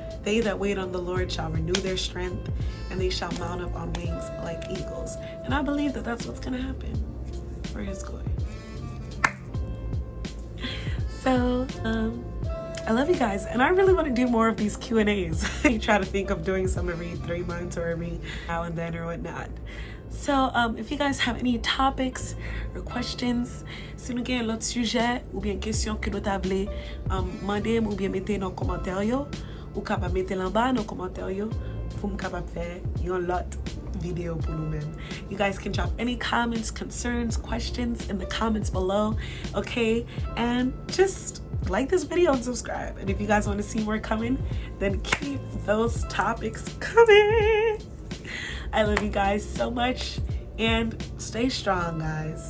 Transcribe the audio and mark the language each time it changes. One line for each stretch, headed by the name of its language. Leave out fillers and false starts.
English: They that wait on the Lord shall renew their strength, and they shall mount up on wings like eagles. And I believe that that's what's going to happen for His glory. So, I love you guys, and I really want to do more of these Q&As. I try to think of doing some every 3 months or every now and then or whatnot. So if you guys have any topics or questions,
Haitian Creole: si nou gen l'autre sujet ou bien question que nou ta vle mande ou bien mette dans commentaire yo, ou kapab mette en bas dans commentaire yo pou m kapab fè yon lot video pour nous même.
English: You guys can drop any comments, concerns, questions in the comments below, okay? And just like this video and subscribe. And if you guys want to see more coming, then keep those topics coming. I love you guys so much, and stay strong, guys.